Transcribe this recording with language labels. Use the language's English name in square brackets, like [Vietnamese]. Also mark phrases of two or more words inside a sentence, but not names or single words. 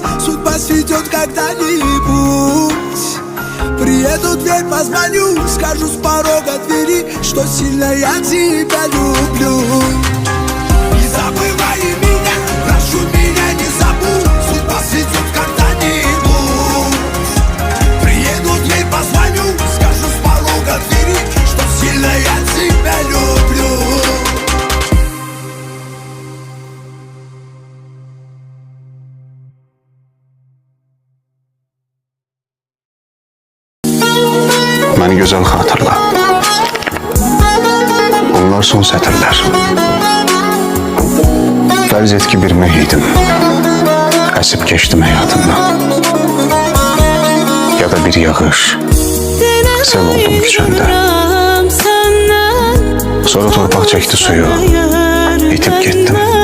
[Russian] Судьба сведет когда-нибудь. Приеду в дверь, позвоню, скажу с порога двери, что сильно я тебя люблю. Не забывай меня, прошу меня, не забудь. Судьба сведет когда-нибудь. Приеду в дверь, позвоню, скажу с порога двери, что сильно я тебя люблю. [Turkish] Beni güzel hatırla. [Azerbaijani] Bunlar son sətirlər. Fərz et ki bir mühidim, əsib keçdim həyatından. Ya da bir yağış, sel oldum küçəndə. Sonra torpaq çəkdi suyu, itib getdim.